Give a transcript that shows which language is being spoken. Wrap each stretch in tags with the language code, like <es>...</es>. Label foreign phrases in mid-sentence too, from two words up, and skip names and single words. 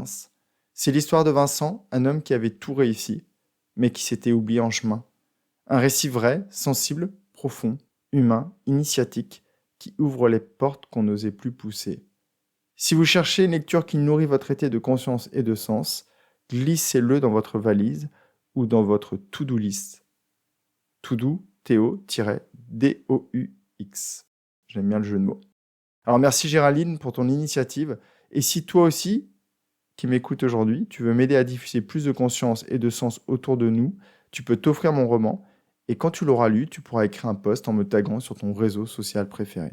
<fr>C'est l'histoire de Vincent, un homme qui avait tout réussi, mais qui s'était oublié en chemin. Un récit vrai, sensible, profond, humain, initiatique, qui ouvre les portes qu'on n'osait plus pousser. Si vous cherchez une lecture qui nourrit votre été de conscience et de sens, glissez-le dans votre valise ou dans votre</fr> <en>to-do list.</en> <fr>To-do, T-O-D-O-U-X. J'aime bien le jeu de mots. Alors merci Géraldine pour ton initiative. Et si toi aussi, qui m'écoutes aujourd'hui, tu veux m'aider à diffuser plus de conscience et de sens autour de nous, tu peux t'offrir mon roman. Et quand tu l'auras lu, tu pourras écrire un post en me taguant sur ton réseau social préféré.</fr>